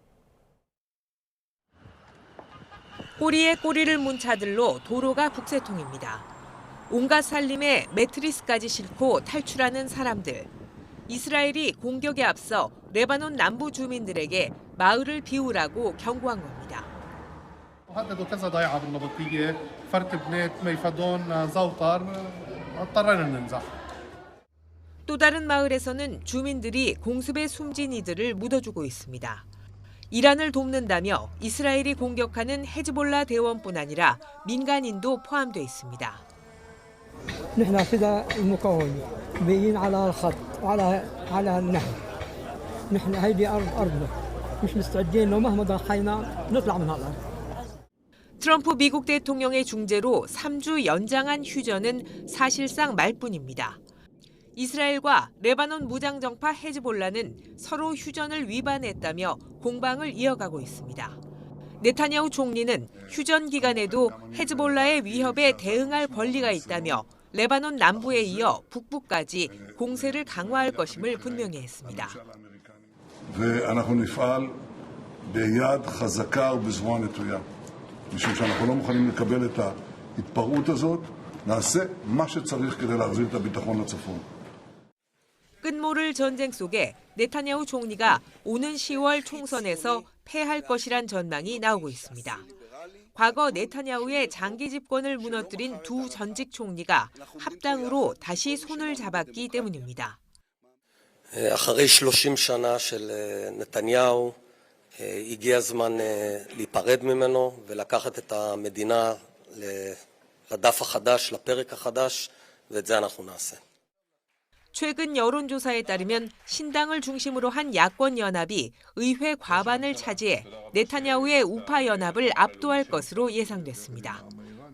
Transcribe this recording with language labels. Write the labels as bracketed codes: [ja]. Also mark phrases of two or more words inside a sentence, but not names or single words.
[ko] 꼬리에 꼬리를 문 차들로 도로가 북새통입니다. 온갖 살림에 매트리스까지 싣고 탈출하는 사람들. 이스라엘이 공격에 앞서 레바논 남부 주민들에게 마을을 비우라고 경고한 겁니다. [ar] هددوا كذا ضيعة بالنبطية فرت بنات ميفادون زوطر اضطرينا ننزح. [ko] 또 다른 마을에서는 주민들이 공습에 숨진 이들을 묻어주고 있습니다. 이란을 돕는다며 이스라엘이 공격하는 헤즈볼라 대원뿐 아니라 민간인도 포함돼 있습니다. [ar] نحن فداء المقاومة بيين على الخط على النهر نحن هيدي أرضنا مش مستعدين لو مهما ضحينا نطلع من هالأرض. [ko] 트럼프 미국 대통령의 중재로 3주 연장한 휴전은 사실상 말뿐입니다. 이스라엘과 레바논 무장정파 헤즈볼라는 서로 휴전을 위반했다며 공방을 이어가고 있습니다. 네타냐후 총리는 휴전 기간에도 헤즈볼라의 위협에 대응할 권리가 있다며 레바논 남부에 이어 북부까지 공세를 강화할 것임을 분명히 했습니다. [he] ואנחנו נפעל ביד חזקה ובזרוע נטויה. משום שאנחנו לא מוכנים לקבל את ההתפרעות הזאת, נעשה מה שצריך כדי להחזיר את הביטחון לצפון. [ko] 끝모를 전쟁 속에 네타냐후 총리가 오는 10월 총선에서 패할 것이란 전망이 나오고 있습니다. 과거 네타냐후의 장기 집권을 무너뜨린 두 전직 총리가 합당으로 다시 손을 잡았기 때문입니다. [he] אחרי 30 שנה של נתניהו, הגיע הזמן להיפרד ממנו ולקחת את המדינה לדף החדש, לפרק החדש, ואת זה אנחנו נעשה. [ko] 최근 여론조사에 따르면 신당을 중심으로 한 야권 연합이 의회 과반을 차지해 네타냐후의 우파 연합을 압도할 것으로 예상됐습니다.